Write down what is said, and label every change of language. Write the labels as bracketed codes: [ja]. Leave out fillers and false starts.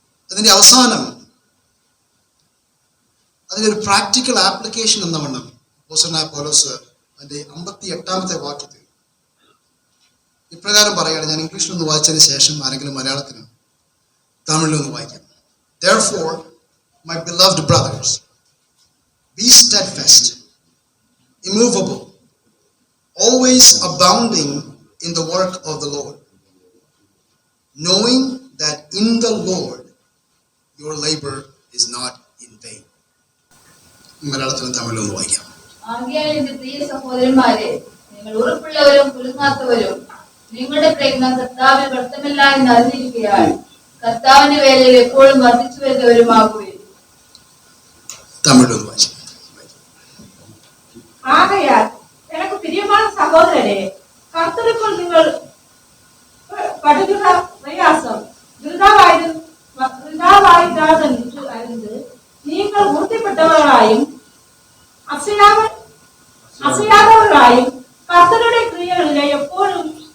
[ml] അതിൻ്റെ അവസാനം അതിനൊരു പ്രാക്ടിക്കൽ ആപ്ലിക്കേഷൻ എന്ന വണ്ണം അപ്പോസ്തലനായ പൗലോസ് അതിൻ്റെ 58-ാമത്തെ വാക്യത്തിൽ ഇപ്രകാരം പറയുകയാണ്. ഞാൻ ഇംഗ്ലീഷിലൊന്ന് വായിച്ചതിന് ശേഷം ആരെങ്കിലും മലയാളത്തിനും തമിഴിലൊന്ന് വായിക്കാം. [en] Therefore, my beloved brothers, be steadfast, immovable, always abounding in the work of the Lord, knowing that in the Lord your labor is not in vain. [ml] മലയാളത്തിലും തമിഴിലൊന്ന് വായിക്കാം. ആകയാൽ എന്റെ പ്രിയ സഹോദരന്മാരെ, നിങ്ങൾ ഉറപ്പുള്ളവരും കുലുങ്ങാത്തവരും നിങ്ങളുടെ പ്രയത്നം കർത്താവിൽ വ്യർത്ഥമല്ല എന്ന് അറിഞ്ഞിരിക്കുകയാൽ കർത്താവിന്റെ വേലയിൽ എപ്പോഴും വർദ്ധിച്ചു വരുന്നവരുമാകുകയും. തമിഴിലൊന്ന് വായിക്കാം. [ta] ஆகையால் எனக்கு பிரியமான சகோதரரே, கர்த்தருக்குள் நீங்கள் படுகிற பிரயாசம் விருதாவாயிராது என்று அறிந்து நீங்கள் உறுதிப்பட்டவர்களாயும் அசையாதவர்களாயும் கர்த்தருடைய கிரியைகளிலே எப்போதும்